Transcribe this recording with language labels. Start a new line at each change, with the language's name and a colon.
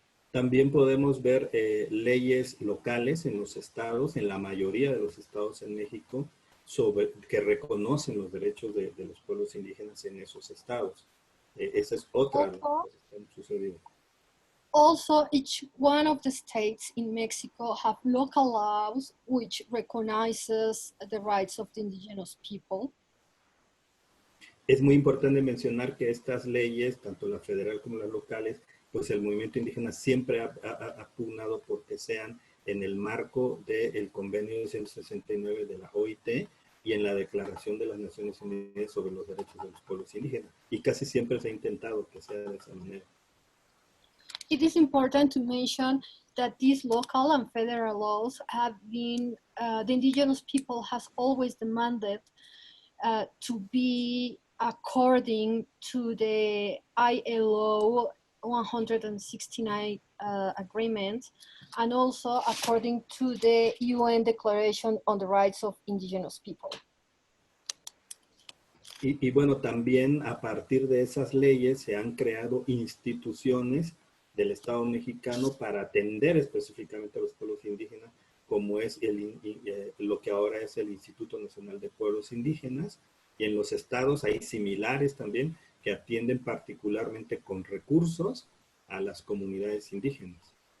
Spanish: También podemos ver leyes locales en los estados, en la mayoría de los estados en México, que reconocen los derechos de los pueblos indígenas en esos estados. Esa es otra de las cosas que han sucedido.
English: Also, each one of the states in Mexico have local laws which recognizes the rights of the indigenous people.
Spanish: Es muy importante mencionar que estas leyes, tanto la federal como las locales, pues el movimiento indígena siempre ha pugnado porque sean en el marco del convenio 169 de la OIT y en la Declaración de las Naciones Unidas sobre los Derechos de los Pueblos Indígenas. Y casi siempre se ha intentado que sea de esa manera.
English: It is important to mention that these local and federal laws have been, the indigenous people has always demanded to be according to the ILO 169 agreement, and also according to the UN Declaration on the Rights of Indigenous People.
Spanish: Y bueno, también a partir de esas leyes se han creado instituciones del Estado mexicano para atender específicamente a los pueblos indígenas, como es lo que ahora es el Instituto Nacional de Pueblos Indígenas, y en los estados hay similares también que atienden particularmente con recursos a las comunidades indígenas.